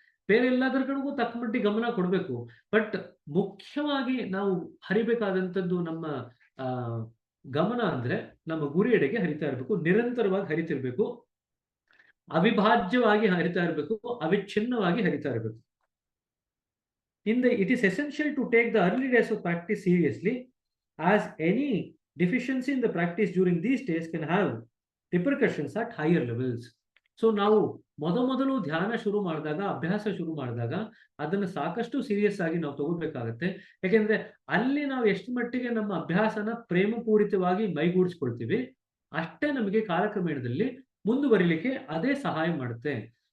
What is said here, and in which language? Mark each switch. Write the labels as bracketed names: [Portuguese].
[Kannada] ಬೇರೆ ಎಲ್ಲದರ ಕಡೆಗೂ ತಕ್ಕ ಮಟ್ಟಿಗೆ ಗಮನ ಕೊಡ್ಬೇಕು. ಬಟ್ ಮುಖ್ಯವಾಗಿ ನಾವು ಹರಿಬೇಕಾದಂಥದ್ದು ನಮ್ಮ ಗಮನ ಅಂದ್ರೆ ನಮ್ಮ ಗುರಿ ಎಡೆಗೆ ಹರಿತಾ ಇರಬೇಕು. ನಿರಂತರವಾಗಿ ಹರಿತಿರ್ಬೇಕು, ಅವಿಭಾಜ್ಯವಾಗಿ ಹರಿತಾ ಇರಬೇಕು, ಅವಿಚ್ಛಿನ್ನವಾಗಿ ಹರಿತಾ ಇರಬೇಕು. [English] It is essential to take the early days of practice seriously, as any deficiency in the practice during these days can have repercussions at higher levels. [Kannada] So ನಾವು ಮೊದಲು ಧ್ಯಾನ ಶುರು ಮಾಡಿದಾಗ, ಅಭ್ಯಾಸ ಶುರು ಮಾಡಿದಾಗ ಅದನ್ನು ಸಾಕಷ್ಟು ಸೀರಿಯಸ್ ಆಗಿ ನಾವು ತಗೋಬೇಕಾಗತ್ತೆ. ಯಾಕೆಂದ್ರೆ ಅಲ್ಲಿ ನಾವು ಎಷ್ಟು ಮಟ್ಟಿಗೆ ನಮ್ಮ ಅಭ್ಯಾಸನ ಪ್ರೇಮಪೂರಿತವಾಗಿ ಮೈಗೂಡಿಸ್ಕೊಳ್ತೀವಿ ಅಷ್ಟೇ ನಮಗೆ ಕಾಲಕ್ರಮೇಣದಲ್ಲಿ ಮುಂದುವರಿಲಿಕ್ಕೆ ಅದೇ ಸಹಾಯ ಮಾಡುತ್ತೆ.